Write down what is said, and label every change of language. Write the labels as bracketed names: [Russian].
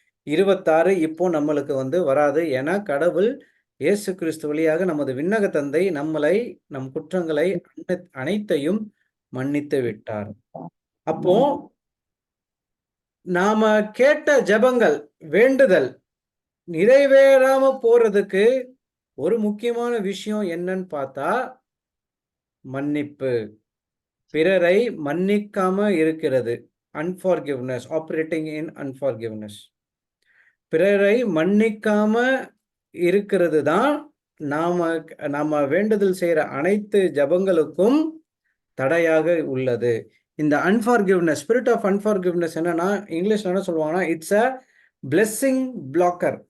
[Tamil] 26 இப்போ நம்மளுக்கு வந்து வராது. ஏன்னா கடவுள் இயேசு கிறிஸ்து வழியாக நமது விண்ணக தந்தை நம் குற்றங்களை அனைத்தையும் மன்னித்து விட்டார். அப்போ நாம கேட்ட ஜெபங்கள் வேண்டுதல் நிறைவேறாம போறதுக்கு ஒரு முக்கியமான விஷயம் என்னன்னு பார்த்தா மன்னிப்பு. பிறரை மன்னிக்காம இருக்கிறது. [English] unforgiveness, operating in unforgiveness. [Tamil] பிறரை மன்னிக்காம இருக்கிறது தான் நாம வேண்டுதல் செய்யற அனைத்து ஜபங்களுக்கும் தடையாக உள்ளது. இந்த அன்ஃபார்கிவ்னஸ், ஸ்பிரிட் ஆஃப் அன்ஃபார்கிவ்னஸ் என்னன்னா, இங்கிலீஷ்ல என்ன சொல்லுவாங்கன்னா, [English] It's a blessing blocker.